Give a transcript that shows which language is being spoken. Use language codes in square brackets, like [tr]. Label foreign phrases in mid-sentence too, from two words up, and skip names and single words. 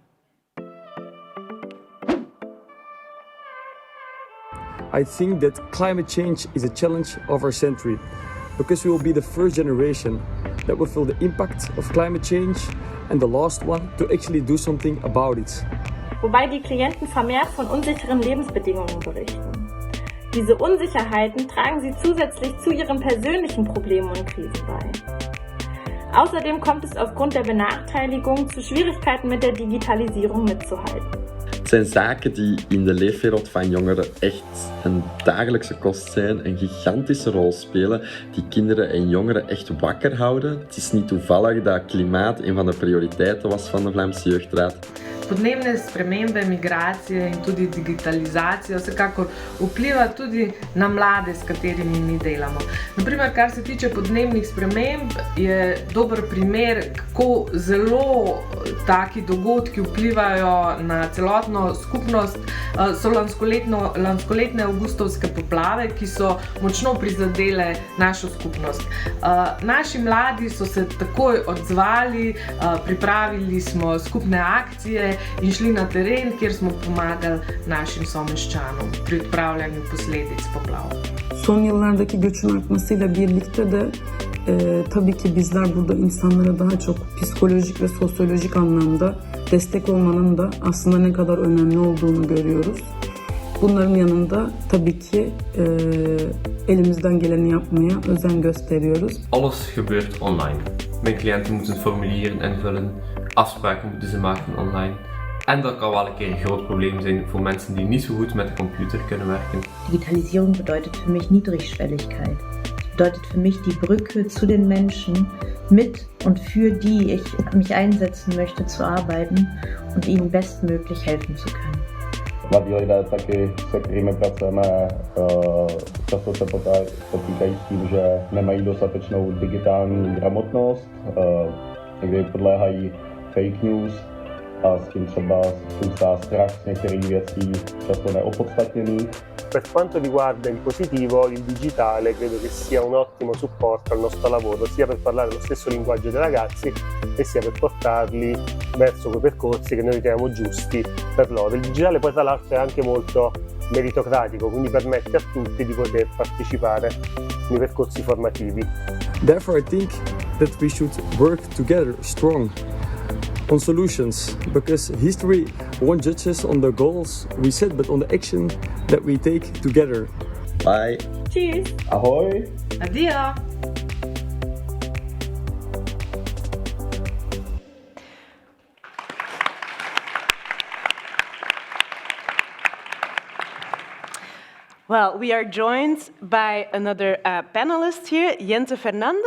[en] I think that climate change is a challenge of our century, because we will be the first generation that will feel the impact of climate change and the last one to actually do something about it. [de] Wobei die Klienten vermehrt von unsicheren Lebensbedingungen berichten. Diese Unsicherheiten tragen sie zusätzlich zu ihren persönlichen Problemen und Krisen bei. Außerdem kommt es aufgrund der Benachteiligung zu Schwierigkeiten mit der Digitalisierung mitzuhalten. [nl] Het zijn zaken die in de leefwereld van jongeren echt een dagelijkse kost zijn, een gigantische rol spelen, die kinderen en jongeren echt wakker houden. Het is niet toevallig dat klimaat een van de prioriteiten was van de Vlaamse Jeugdraad. [sl] podnebne spremembe, migracije in tudi digitalizacija vsekakor vpliva tudi na mlade, s katerimi mi delamo. Naprimer, kar se tiče podnebnih sprememb, je dober primer, kako zelo taki dogodki vplivajo na celotno skupnost. So lanskoletne avgustovske poplave, ki so močno prizadele našo skupnost. Naši mladi so se takoj odzvali, pripravili smo skupne akcije in šli na teren, kjer smo pomagali našim someščanom pri odpravljanju posledic poplav. [tr] Son yıllardaki göçün artmasıyla birlikte de tabii ki bizler burada insanlara daha çok psikolojik ve sosyolojik anlamda destek olmanın da aslında ne kadar önemli olduğunu görüyoruz. Bunların yanında tabii ki elimizden geleni yapmaya özen gösteriyoruz. [nl] Alles gebeurt online. Mijn cliënten moeten formulieren invullen, afspraken moeten ze maken online. En dat kan wel een keer een groot probleem zijn voor mensen die niet zo goed met de computer kunnen werken. [de] Digitalisierung bedeutet für mich Niedrigschwelligkeit. Es bedeutet für mich die Brücke zu den Menschen, mit und für die ich mich einsetzen möchte, zu arbeiten und ihnen bestmöglich helfen zu können. [cs] Mladí lidé taky, se kterými pracujeme, často se potýkají s tím, že nemají dostatečnou digitální gramotnost, někdy podléhají [en] fake news [cs] a s tím třeba zůstá strach z některých věcí, často neopodstatněných. [it] Per quanto riguarda il positivo, il digitale credo che sia un ottimo supporto al nostro lavoro, sia per parlare lo stesso linguaggio dei ragazzi e sia per portarli verso quei percorsi che noi riteniamo giusti per loro. Il digitale poi tra l'altro è anche molto meritocratico, quindi permette a tutti di poter partecipare nei percorsi formativi. [en] Therefore, I think that we should work together strong on solutions, because history won't judge us on the goals we set, but on the action that we take together. Bye. Cheers. Ahoy. Addio. Well, we are joined by another panelist here, Jente Fernande.